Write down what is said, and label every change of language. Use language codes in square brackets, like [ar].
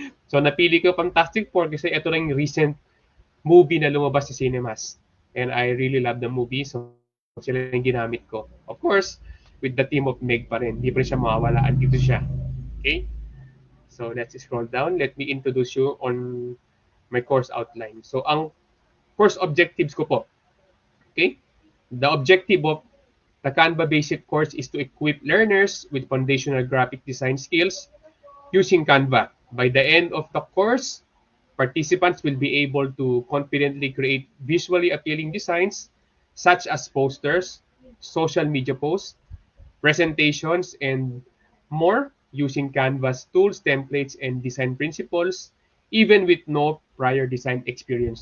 [tl] So, napili ko Fantastic Four kasi ito lang yung recent movie na lumabas sa cinemas. [en] And I really love the movie. [tl] So, sila yung ginamit ko. [en] Of course, with the team of Meg [tl] pa rin. Hindi pa rin siya mawawala. Andito siya. Okay? [en] So, let's scroll down. Let me introduce you on my course outline. [tl] So, ang course objectives ko po. [en] Okay? The objective of the Canva Basic course is to equip learners with foundational graphic design skills using Canva. By the end of the course, participants will be able to confidently create visually appealing designs such as posters, social media posts, presentations, and more using Canva's tools, templates, and design principles even with no prior design experience.